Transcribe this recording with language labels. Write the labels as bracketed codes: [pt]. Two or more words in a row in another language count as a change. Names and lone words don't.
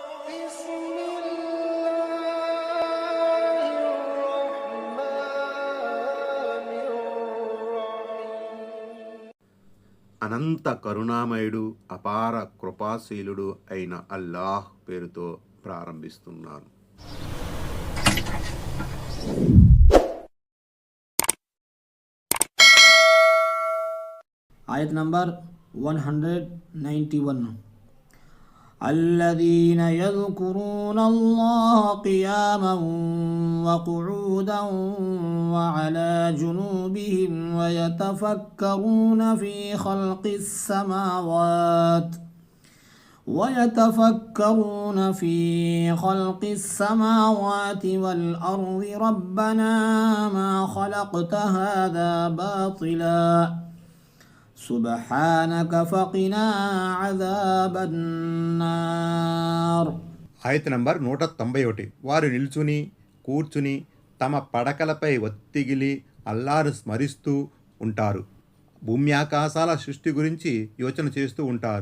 [te] అనంత కరుణామయుడు, అపార కృపాశీలుడు అయిన అల్లాహ్ పేరుతో ప్రారంభిస్తున్నాను. ఆయత్ నంబర్ 191. [ar] الذين يذكرون الله قياما وقعودا وعلى جنوبهم ويتفكرون في خلق السماوات والأرض ربنا ما خلقت هذا باطلا سبحانك فقنا عذاب النار. [te] ఆయత నంబర్ 191. వారు నిల్చుని కూర్చుని తమ పడకలపై ఒత్తిగిలి అల్లాహ్ను స్మరిస్తూ ఉంటారు. భూమ్యాకాశాల సృష్టి గురించి యోచన చేస్తూ ఉంటారు.